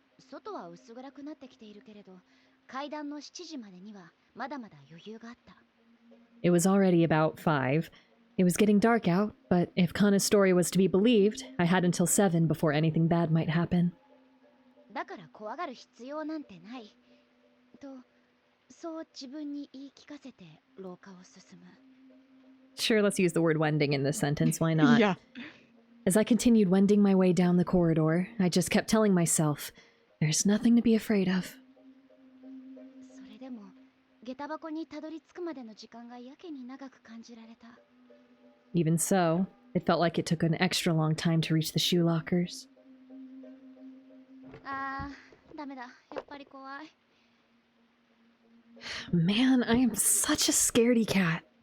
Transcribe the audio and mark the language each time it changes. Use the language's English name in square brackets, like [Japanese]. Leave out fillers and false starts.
[Japanese] 外は薄暗くなってきているけれど、階段の7時までにはまだまだ余裕があった。 [English] It was already about 5. It was getting dark out, but if Kana's story was to be believed, I had until 7 before anything bad might happen. [Japanese] だから怖がる必要なんてない。と、そう自分に言い聞かせて廊下を進む。 [English] Sure, let's use the word wending in this sentence, why not? Yeah. As I continued wending my way down the corridor, I just kept telling myself, there's nothing to be afraid of. [Japanese] それでも、下駄箱にたどり着くまでの時間がやけに長く感じられた。 [English] Even so, it felt like it took an extra long time to reach the shoe lockers. [Japanese] あー、ダメだ。やっぱり怖い。 [English] Man, I am such a scaredy cat.